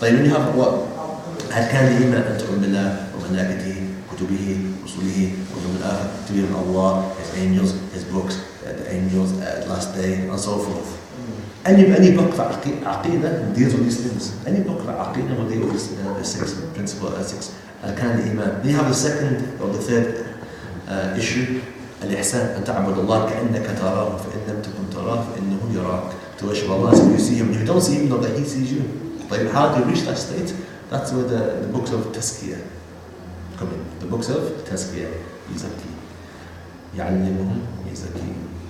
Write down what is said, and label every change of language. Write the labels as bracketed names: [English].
[Arabic] طيب [English] when you have what? [Arabic] أركان الإيمان أن تؤمن بالله وملائكته كتبه رسله واليوم الآخر, [English] to believe in Allah, His angels, His books, the angels, last day, and so forth. Any book for Aqidah deals with these things. Any book for Aqidah will deal with the 6 principles, 6 Arkan al-Iman. Then you have the second or the third issue, Al-Ihsan, [Arabic] أن تعبد الله كأنك تراه فإن لم تكن تراه فإنه يراك. [English] To worship Allah as if you see Him. If you don't see Him, know that He sees you. Like how do you reach that state? That's where the books of Tazkiyah come in. The books of Tazkiyah, Yizaki. [Arabic] يعلمهم يزكيهم.